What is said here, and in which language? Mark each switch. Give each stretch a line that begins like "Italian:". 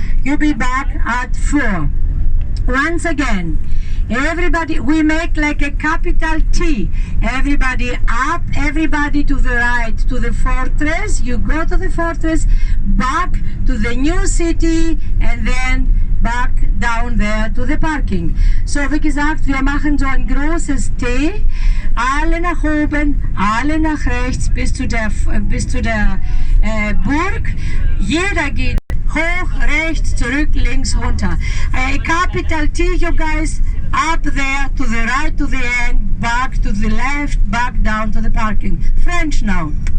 English: You'll be back at 4. Once again, everybody, we make like a capital T. Everybody up, everybody to the right, to the fortress. You go to the fortress, back to the new city, and then back down there to the parking.
German: So, wie gesagt, wir machen so ein großes T. Alle nach oben, alle nach rechts bis zu der Burg. Jeder geht hoch, rechts, zurück, links, runter.
English: Capital T, you guys, up there, to the right, to the end, back to the left, back down to the parking. French now.